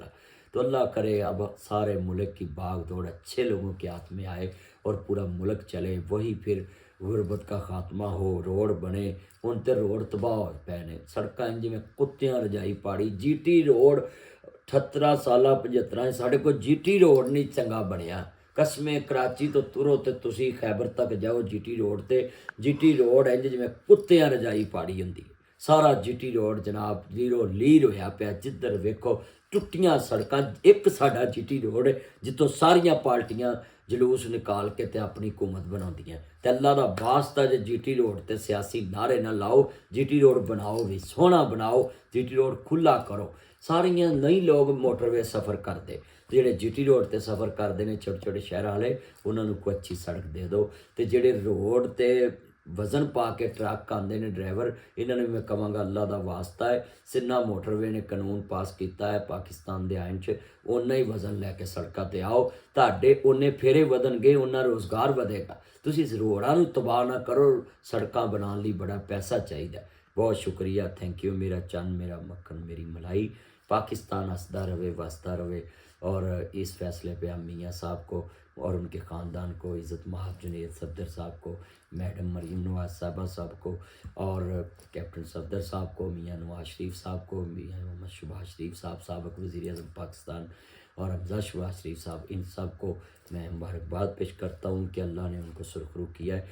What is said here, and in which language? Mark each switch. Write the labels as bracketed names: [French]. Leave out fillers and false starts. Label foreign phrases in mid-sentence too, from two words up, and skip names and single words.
[Urdu] تو اللہ کرے اب سارے ملک کی باغ دوڑ اچھے لوگوں کے ہاتھ میں آئے اور پورا ملک چلے، وہی پھر غربت کا خاتمہ ہو، روڈ بنے۔ [Punjabi] ان تے روڈ تباہ ہو پے نے، سڑکاں انج میں کتیاں رجائی پاڑی۔ جی ٹی روڈ 78 سالہ 75 ساڑھے کو جی ٹی روڈ نہیں چنگا بنیا۔ قسمیں کراچی تو ترو تے تسی خیبر تک جاؤ جی ٹی روڈ تے، جی ٹی روڈ انج جویں کتیاں رجائی پاڑی ہوندی، سارا جی ٹی روڈ جناب لیرو لیر ہویا پیا، جدھر ویکھو ٹٹیاں سڑکاں۔ ایک ساڈا جی ٹی روڈ جتوں ساریاں پارٹیاں جلوس نکال کے تے اپنی حکومت بناؤندیاں۔ تے اللہ دا واسطہ جی ٹی روڈ تے سیاسی نعرے نہ لاؤ، جی ٹی روڈ بناؤ بھی سوہنا بناؤ، جی ٹی روڈ کھلا کرو۔ ساریاں نہیں لوگ موٹر وے سفر کرتے، جڑے جی ٹی روڈ تے سفر کرتے ہیں چھوٹے چھوٹے شہر والے، انہوں نے کوئی اچھی سڑک دے دو۔ تے جڑے روڈ تے وزن پا کے ٹرک آندے نے ڈرائیور، انہوں نے میں کہاں گا اللہ دا واسطہ ہے، سنہ موٹر وے نے قانون پاس کیتا ہے پاکستان دے آئین 'چ، اُنّا ہی وزن لے کے سڑکاں تے آؤ، تہاڈے اونے پھیرے ودن گے، اُنّا روزگار ودے گا۔ تسی اس روڈاں نوں تباہ نہ کرو، سڑکاں بنان لئی بڑا پیسہ چاہیے۔ [Urdu] بہت شکریہ، [English] thank you. [Punjabi] میرا چند، میرا مکھن، میری ملائی۔ [Urdu] پاکستان [Punjabi] ہسدا رہے، وسدا رہے، [Urdu] اور اس فیصلے پہ ہم میاں صاحب کو اور ان کے خاندان کو، عزت مآب جنید صفدر صاحب کو، میڈم مریم نواز صاحبہ صاحب کو، اور کیپٹن صفدر صاحب کو، میاں نواز شریف صاحب کو، میاں محمد شہباز شریف صاحب سابق وزیر اعظم پاکستان، اور حمزہ شہباز شریف صاحب، ان سب کو میں مبارکباد پیش کرتا ہوں کہ اللہ نے ان کو سرخرو کیا ہے۔